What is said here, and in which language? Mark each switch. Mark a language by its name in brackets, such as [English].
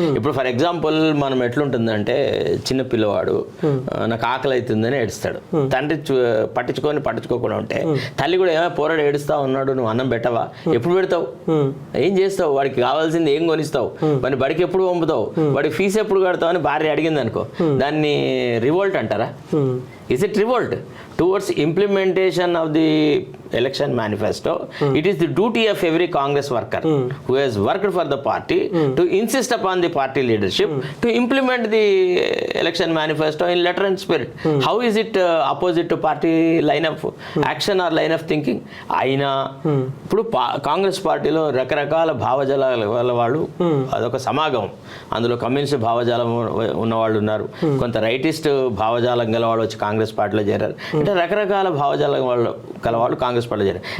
[Telugu] ఇప్పుడు for example మనం ఎట్లుంటుందంటే చిన్న పిల్లవాడు నాకు ఆకలి అవుతుందని ఏడుస్తాడు, తండ్రి పట్టించుకోకుండా ఉంటే తల్లి కూడా ఏమైనా పోరాడు ఏడుస్తా ఉన్నాడు, నువ్వు అన్నం పెట్టవా, ఎప్పుడు పెడతావు, ఏం చేస్తావు, వాడికి కావాల్సింది ఏం కొనిస్తావు, మరి బడికి ఎప్పుడు పంపుతావు, వాడికి ఫీజు ఎప్పుడు కడతావు అని భార్య అడిగింది అనుకో, దాన్ని రివోల్ట్ అంటారా? [English] Is it revolt towards implementation of the election manifesto? It is the duty of every Congress worker who has worked for the party to insist upon the party leadership to implement the election manifesto in letter and spirit. How is it opposite to party line of action or line of thinking? [Telugu] అయినా ఇప్పుడు కాంగ్రెస్ పార్టీలో రకరకాల భావజాల వాళ్ళు అదొక సమాగమం, అందులో communist భావజాలం ఉన్నవాళ్ళు ఉన్నారు, కొంత రైటిస్ట్ భావజాలం గల వాళ్ళు వచ్చి కాంగ్రెస్ పార్టీలో చేరారు, అంటే రకరకాల భావజాలం వాళ్ళు కలవాళ్ళు కాంగ్రెస్ పార్టీలో చేరారు.